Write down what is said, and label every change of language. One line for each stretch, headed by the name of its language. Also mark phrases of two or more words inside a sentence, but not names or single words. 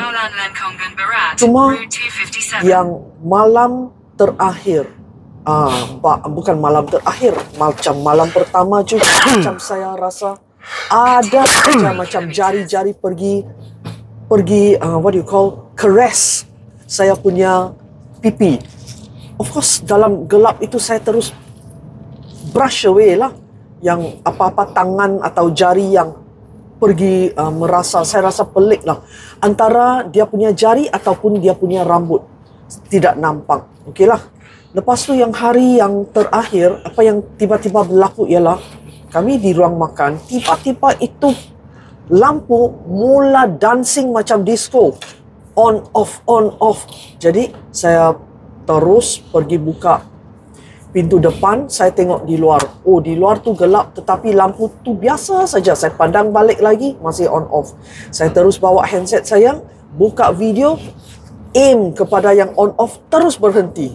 Malay: Cuma yang malam terakhir, bukan malam terakhir, macam malam pertama juga, macam saya rasa ada macam jari-jari pergi caress saya punya pipi.
English: Of course
Malay: dalam gelap itu saya terus
English: brush away
Malay: lah yang apa-apa tangan atau jari yang pergi saya rasa pelik lah. Antara dia punya jari ataupun dia punya rambut tidak nampak. Okey lah. Lepas tu yang hari yang terakhir, apa yang tiba-tiba berlaku ialah kami di ruang makan, tiba-tiba itu lampu mula dancing macam disco.
English: On, off, on, off.
Malay: Jadi saya terus pergi buka pintu depan, saya tengok di luar. Oh, di luar tu gelap tetapi lampu tu biasa saja. Saya pandang balik lagi, masih
English: on, off.
Malay: Saya terus bawa handset saya, buka video, aim kepada yang
English: on, off,
Malay: terus berhenti.